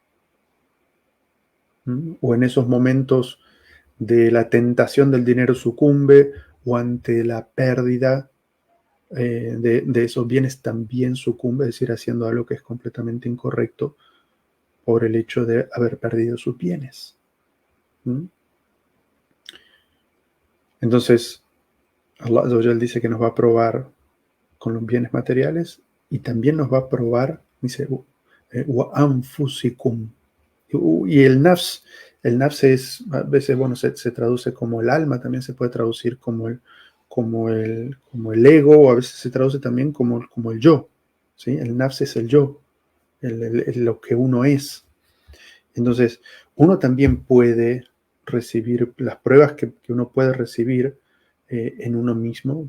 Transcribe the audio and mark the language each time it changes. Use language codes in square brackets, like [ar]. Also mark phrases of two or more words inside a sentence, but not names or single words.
[es] O en esos momentos de la tentación del dinero sucumbe, o ante la pérdida de esos bienes también sucumbe, es decir, haciendo algo que es completamente incorrecto por el hecho de haber perdido sus bienes. Entonces, [ar] الله عز وجل [es] dice que nos va a probar con los bienes materiales y también nos va a probar, dice, [ar] وأنفسكم. [es] Y el nafs es, a veces, bueno, se traduce como el alma, también se puede traducir como el ego, o a veces se traduce también como el yo. ¿Sí? El nafs es el yo, lo que uno es. Entonces, uno también puede recibir las pruebas que uno puede recibir en uno mismo.